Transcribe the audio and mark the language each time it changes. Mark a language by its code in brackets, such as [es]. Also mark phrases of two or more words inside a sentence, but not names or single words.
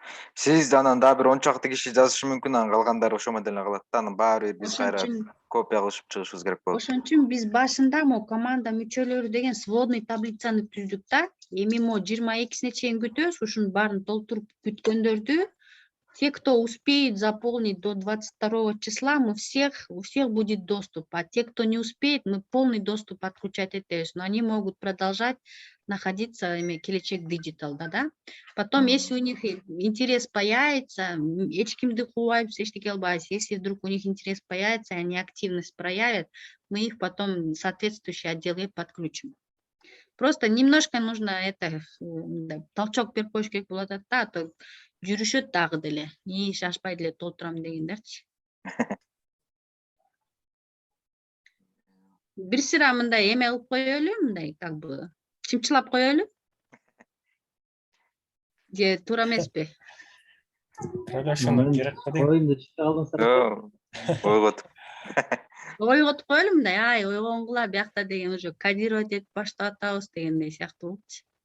[ky] Сиз анан дагы бир 10 чакты киши жазышы мүмкүн, анан калгандары ошомо деле калат да, анан баары бир биз кайра копия кылышып чыгышыбыз керек болот. Ошон үчүн биз башында мо команда мүчөлөрү деген сводный таблицаны түздүк да. Эми мо 22-сине чейин күтөбүз, ушунун баарын толтуруп күткөндөрдү. [ru] Те, кто успеет заполнить до 22 числа, у всех будет доступ. А те, кто не успеет, мы полный доступ отключать этебиз. Но они могут продолжать находиться в Келечек Digital, да? Потом, если у них интерес появится, [ky] эчкимди кубайбыз, эчтеке кылбайбыз. [ru] Если вдруг у них интерес появится, они активность проявят, мы их потом соответствующий отделы подключим. Просто немножко нужно толчок [ky] берип коюш керек болот да, а то жүрүшөт дагы деле. Шашпай деле толтурам дегендерчи. Бир сыра мындай эме кылып коелу, мындай [ru] как бы [ky] чымчылап коелу. Же туура эмеспи? Проголошение керек да. Оюнду чыгып алдыңыздар. Ойготуп. Ойготуп коелу мындай, ойгонгула биякта деген [ru] уже кодировать [ky] этип баштап атабыз дегендей сыяктуу болчу.